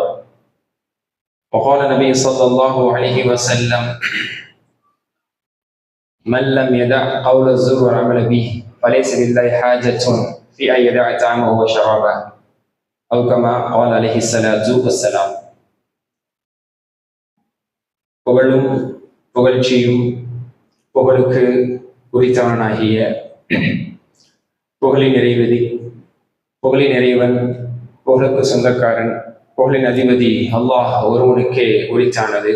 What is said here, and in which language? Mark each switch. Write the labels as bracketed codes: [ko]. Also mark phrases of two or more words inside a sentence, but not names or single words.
[ar] وقال النبي صلى الله عليه وسلم من لم يدع قول الزور والعمل به فليس لله حاجة في أن يدع طعامه وشرابه أو كما قال عليه الصلاة والسلام. [ta] புகழும் புகழ்ச்சியும் புகழுக்கு உரித்தவனாகிய புகழின் நிறைவதி, புகழின் இறைவன், புகழுக்கு சொந்தக்காரன், புகழின் அதிபதி அல்லாஹ் ஒருவனுக்கே உரித்தானது.